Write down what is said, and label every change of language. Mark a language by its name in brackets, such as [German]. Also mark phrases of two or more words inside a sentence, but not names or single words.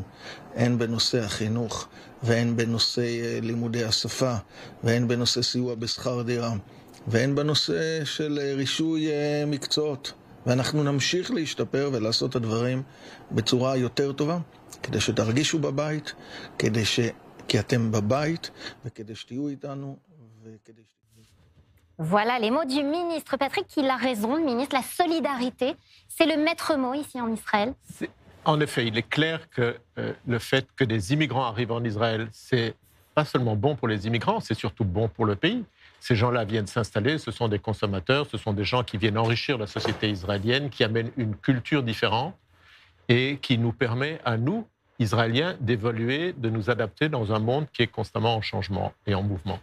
[Hebrew] הן בנושא החינוך, והן בנושא לימודי השפה, והן בנושא סיוע בשכר דירה, והן בנושא של רישוי מקצועות. ואנחנו נמשיך להשתפר ולעשות את הדברים בצורה יותר טובה, כדי שתרגישו בבית, כי אתם בבית, וכדי שתהיו איתנו, וכדי [French] Voilà les mots du ministre. Patrick, il a raison, le ministre. La solidarité, c'est le maître mot ici en Israël. En effet, il est clair que le fait que des immigrants arrivent en Israël, c'est pas seulement bon pour les immigrants, c'est surtout bon pour le pays. Ces gens-là viennent s'installer, ce sont des consommateurs, ce sont des gens qui viennent enrichir la société israélienne, qui amènent une culture différente et qui nous permet à nous, Israéliens, d'évoluer, de nous adapter dans un monde qui est constamment en changement et en mouvement.